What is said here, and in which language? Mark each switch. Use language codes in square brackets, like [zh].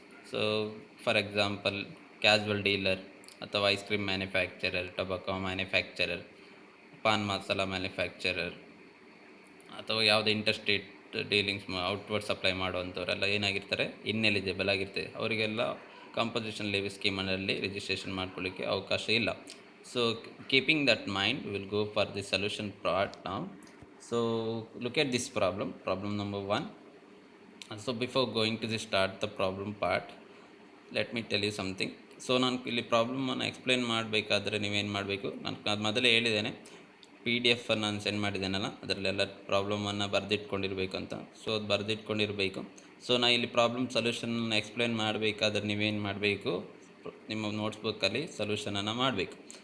[kn] So for example casual dealer ಅಥವಾ ice cream manufacturer, ಟೊಬಾಕೋ manufacturer, pan masala manufacturer ಅಥವಾ ಯಾವುದೇ interstate dealings outward supply ಮಾಡುವಂಥವರೆಲ್ಲ ಏನಾಗಿರ್ತಾರೆ, ineligible ಆಗಿರ್ತಾರೆ. ಅವರಿಗೆಲ್ಲ ಕಂಪೋಸಿಷನ್ ಲೆವಿ ಸ್ಕೀಮಲ್ಲಿ ರಿಜಿಸ್ಟ್ರೇಷನ್ ಮಾಡ್ಕೊಳ್ಳಿಕ್ಕೆ ಅವಕಾಶ ಇಲ್ಲ. [en] So keeping that mind will go for the solution part ನಾವು. So look at this problem number 1. So before going to the start the problem part, let me tell you something. [kn] So ನಾನು ಇಲ್ಲಿ ಪ್ರಾಬ್ಲಮನ್ನು explain ಮಾಡಬೇಕಾದ್ರೆ ನೀವೇನು ಮಾಡಬೇಕು, ನಾನು ಅದು ಮೊದಲೇ ಹೇಳಿದ್ದೇನೆ, ಪಿ ಡಿ ಎಫನ್ನು ನಾನು ಸೆಂಡ್ ಮಾಡಿದ್ದೇನಲ್ಲ ಅದರಲ್ಲೆಲ್ಲ ಪ್ರಾಬ್ಲಮನ್ನು ಬರೆದಿಟ್ಕೊಂಡಿರ್ಬೇಕು ಅಂತ. ಸೊ ಅದು ಬರೆದಿಟ್ಕೊಂಡಿರಬೇಕು. ಸೊ ನಾನು ಇಲ್ಲಿ ಪ್ರಾಬ್ಲಮ್ ಸೊಲ್ಯೂಷನನ್ನು ಎಕ್ಸ್ಪ್ಲೇನ್ ಮಾಡಬೇಕಾದ್ರೆ ನೀವೇನು ಮಾಡಬೇಕು, ನಿಮ್ಮ ನೋಟ್ಸ್ಬುಕ್ಕಲ್ಲಿ ಸೊಲ್ಯೂಷನನ್ನು ಮಾಡಬೇಕು.